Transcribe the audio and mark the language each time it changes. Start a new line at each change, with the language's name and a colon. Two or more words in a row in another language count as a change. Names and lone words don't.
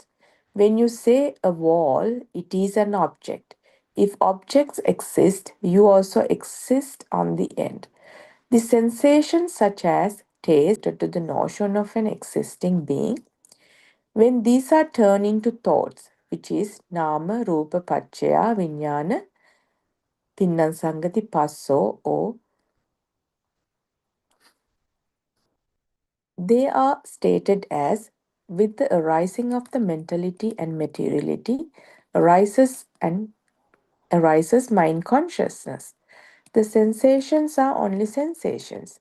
English: When you say a wall, it is an object. If objects exist, you also exist on the end. The sensations such as taste to the notion of an existing being, when these are turned into thoughts, which is
Pali: nama, rupa, pachaya, vijnana, tinnan sangati passo,
English: or they are stated as with the arising of the mentality and materiality arises mind consciousness. The sensations are only sensations.